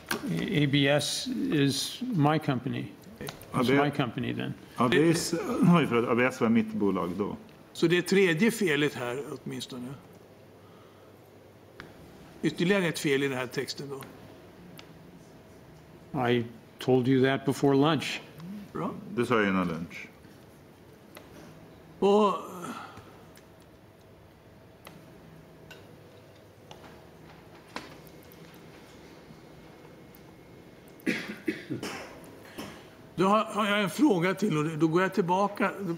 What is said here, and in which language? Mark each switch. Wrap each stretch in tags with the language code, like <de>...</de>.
<en>ABS is my company. It's my company then.</en> <sv>ABS var mitt bolag då. Så det är tredje felet här åtminstone. Ytterligare ett fel i den här texten då.</sv> <en>I told you that before lunch.</en> <sv>Bra. Det sa jag innan lunch. Och då har jag en fråga till och då går jag tillbaka.</sv>